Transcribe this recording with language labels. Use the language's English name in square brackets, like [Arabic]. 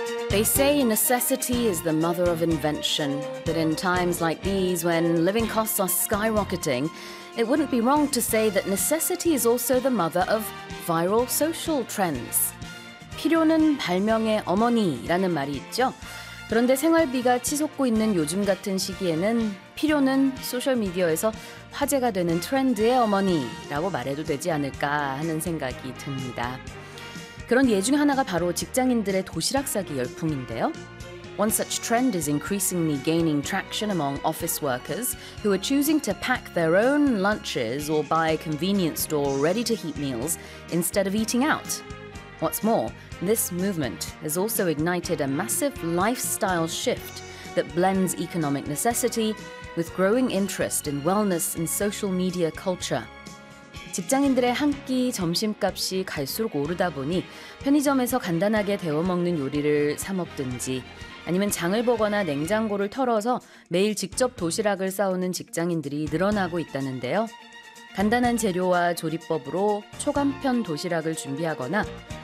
[English] They say necessity is the mother of invention, but in times like these, when living costs are skyrocketing, it wouldn't be wrong to say that necessity is also the mother of viral social trends. [Korean] 필요는 발명의 어머니라는 말이 있죠. 그런데 생활비가 치솟고 있는 요즘 같은 시기에는 필요는 소셜미디어에서 화제가 되는 트렌드의 어머니라고 말해도 되지 않을까 하는 생각이 듭니다. 그런 예 중 하나가 바로 직장인들의 도시락 싸기 열풍인데요. [English] One such trend is increasingly gaining traction among office workers who are choosing to pack their own lunches or buy convenience store ready-to-heat meals instead of eating out. What's more, this movement has also ignited a massive lifestyle shift that blends economic necessity with growing interest in wellness and social media culture. [Korean] 직장인들의 한 끼 점심값이 갈수록 오르다 보니 편의점에서 간단하게 데워 먹는 요리를 사 먹든지 아니면 장을 보거나 냉장고를 털어서 매일 직접 도시락을 싸오는 직장인들이 늘어나고 있다는데요. 간단한 재료와 조리법으로 초간편 도시락을 준비하거나